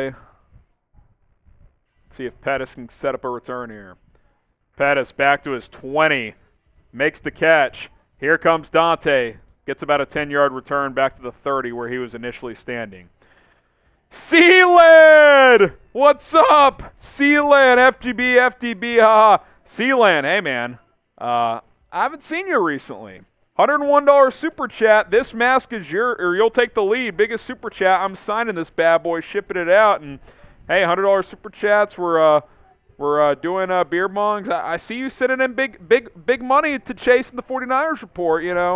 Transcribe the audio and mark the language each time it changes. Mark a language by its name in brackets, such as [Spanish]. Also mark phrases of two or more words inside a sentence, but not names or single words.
[English] Let's see if Pettis can set up a return here. Pettis back to his 20. Makes the catch. Here comes Dante. Gets about a 10-yard return back to the 30 where he was initially standing. Sealand! What's up? Sealand, FGB, FDB, haha. Sealand, hey man. I haven't seen you recently. $101 super chat. This mask is you'll take the lead. Biggest super chat. I'm signing this bad boy, shipping it out. And hey, $100 super chats. We're doing beer bongs. I see you sitting in big money to chase in the 49ers report, you know.